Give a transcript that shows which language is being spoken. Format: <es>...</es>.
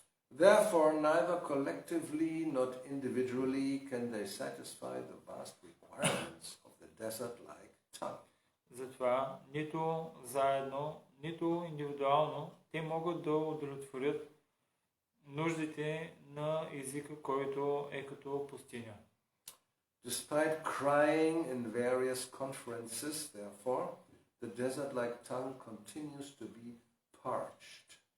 <en>Therefore, neither collectively nor individually can they satisfy the vast requirements of the desert-like tongue.</en> <bg>Затова нито заедно, нито индивидуално те могат да удовлетворят нуждите на езика, който е като пустиня.</bg> <en>Despite crying in various conferences, therefore, the desert-like tongue continues to be parched.</en>